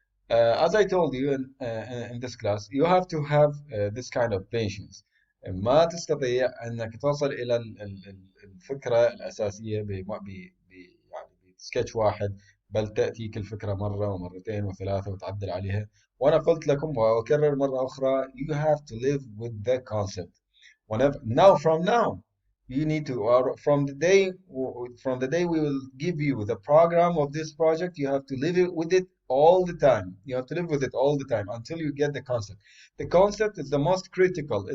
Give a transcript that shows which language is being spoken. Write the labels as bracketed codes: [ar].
[en] As I told you in this class, you have to have this kind of patience. [ar] ما تستطيع أنك توصل إلى الفكرة الأساسية يعني بسكتش واحد، بل تأتيك الفكرة مرة ومرتين وثلاثة وتعدل عليها. وأنا قلت لكم وأكرر مرة أخرى, [en] you have to live with the concept. From now, you need to, or from the day we will give you the program of this project, you have to live with it all the time. You have to live with it all the time until you get the concept. The concept is the most critical.